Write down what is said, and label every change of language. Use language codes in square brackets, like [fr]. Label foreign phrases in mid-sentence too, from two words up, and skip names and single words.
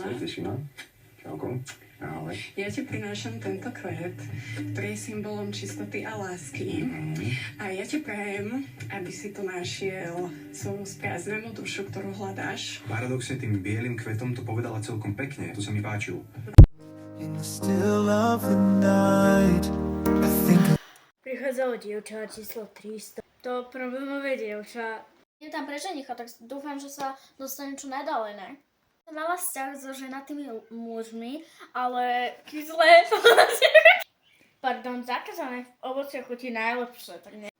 [sk] Teším ma. Čauko. Ahoj. Ja ti prinášam tento kvet, ktorý je symbolom čistoty a lásky. A ja ti prajem, aby si tu našiel svoju sprázdnenú dušu, ktorú hľadáš. Paradoxne tým bielým kvetom to povedala celkom pekne, to sa mi páčilo. [en] In the still of the night, I think [sk] Prichádzalo dievča číslo 300. To problémové dievča. Je tam pre ženicha, tak dúfam, že sa dostane čo najďalej, ne? Som mala vzťah so ženatými mužmi, ale kyslé. Pardon, zakázané ovocie chutí najlepšie, tak ne.